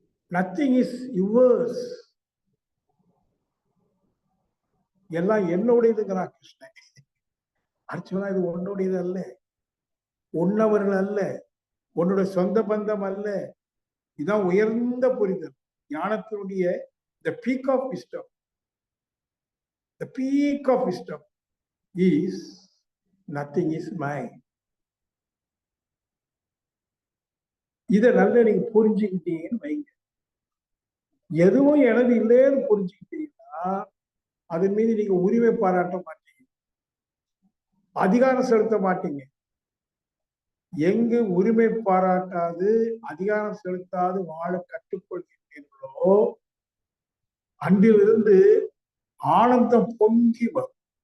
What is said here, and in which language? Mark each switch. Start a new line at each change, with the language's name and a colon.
English: nothing is yours,
Tamil: எல்லாம் என்னுடையதுங்கிறான் கிருஷ்ணன். அர்ஜுனா, இது உன்னுடையது அல்ல, உன்னவர்கள் அல்ல, உன்னுடைய சொந்த பந்தம் அல்ல. இதுதான் உயர்ந்த புரிதல். ஞானத்தினுடைய
English: the peak of wisdom, the peak of wisdom is nothing is mine.
Tamil: இதை நல்லா நீங்க புரிஞ்சுக்கிட்டீங்கன்னு வைங்க. எதுவும் எனது இல்லைன்னு புரிஞ்சுக்கிட்டீங்கன்னா அதன் மீது நீங்க உரிமை பாராட்ட மாட்டீங்க, அதிகாரம் செலுத்த மாட்டீங்க. எங்கு உரிமை பாராட்டாது அதிகாரம் செலுத்தாது வாழ கற்றுக்கொள்கிறீர்களோ அன்றிலிருந்து ஆனந்தம் பொங்கி வரும்.